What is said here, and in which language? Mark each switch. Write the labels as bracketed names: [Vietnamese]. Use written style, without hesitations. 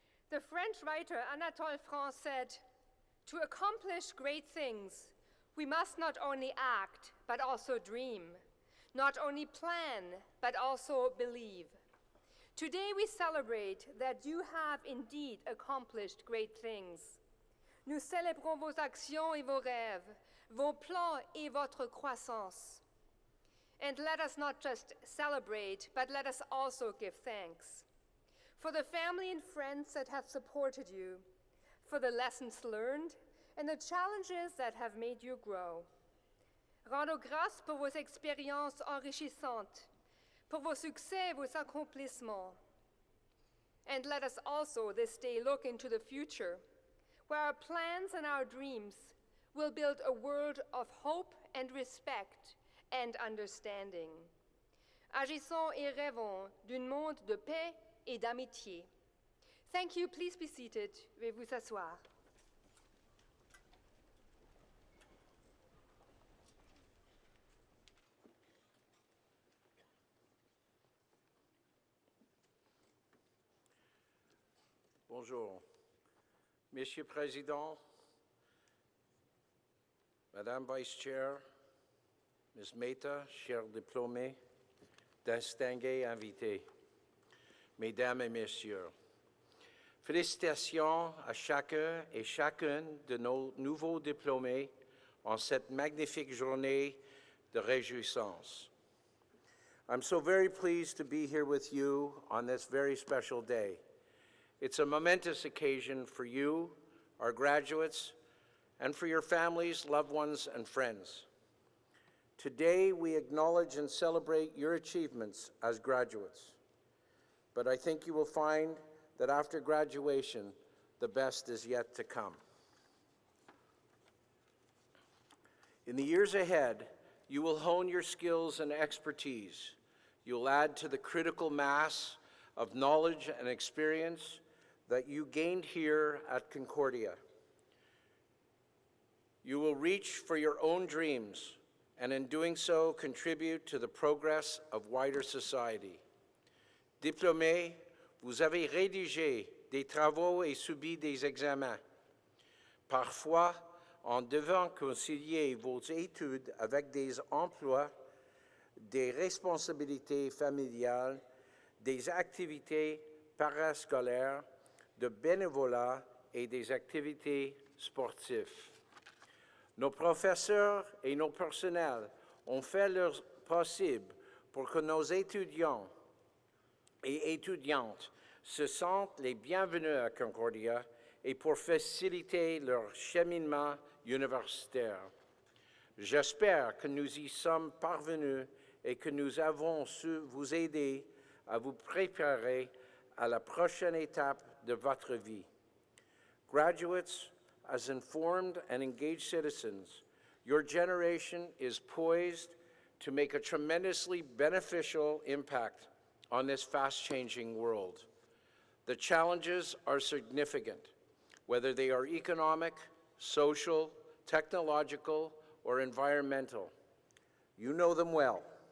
[English] The French writer Anatole France said, "To accomplish great things, we must not only act, but also dream, not only plan, but also believe." Today we celebrate that you have indeed accomplished great things. [French] Nous célébrons vos actions et vos rêves, vos plans et votre croissance. [English] And let us not just celebrate, but let us also give thanks for the family and friends that have supported you, for the lessons learned, and the challenges that have made you grow. [French] Rendons grâce pour vos expériences enrichissantes, pour vos succès et vos accomplissements. [English] And let us also this day look into the future, where our plans and our dreams will build a world of hope and respect and understanding. [French] Agissons et rêvons d'un monde de paix et d'amitié. [English] Thank you. Please be seated. [French] Veuillez vous asseoir. Bonjour. Monsieur Président, Madame Vice Chair, Ms. Mehta, chers diplômés, distingués invités, Mesdames et Messieurs, félicitations à chacun et chacune de nos nouveaux diplômés en cette magnifique journée de réjouissance. [English] I'm so very pleased to be here with you on this very special day. It's a momentous occasion for you, our graduates, and for your families, loved ones, and friends. Today, we acknowledge and celebrate your achievements as graduates. But I think you will find that after graduation, the best is yet to come. In the years ahead, you will hone your skills and expertise. You'll add to the critical mass of knowledge and experience that you gained here at Concordia. You will reach for your own dreams, and in doing so, contribute to the progress of wider society. [French] Diplômés, vous avez rédigé des travaux et subi des examens. Parfois, en devant concilier vos études avec des emplois, des responsabilités familiales, des activités parascolaires, de bénévolat et des activités sportives. Nos professeurs et nos personnels ont fait leur possible pour que nos étudiants et étudiantes se sentent les bienvenus à Concordia et pour faciliter leur cheminement universitaire. J'espère que nous y sommes parvenus et que nous avons su vous aider à vous préparer à la prochaine étape de votre vie. [English] Graduates, as informed and engaged citizens, your generation is poised to make a tremendously beneficial impact on this fast-changing world. The challenges are significant, whether they are economic, social, technological, or environmental. You know them well.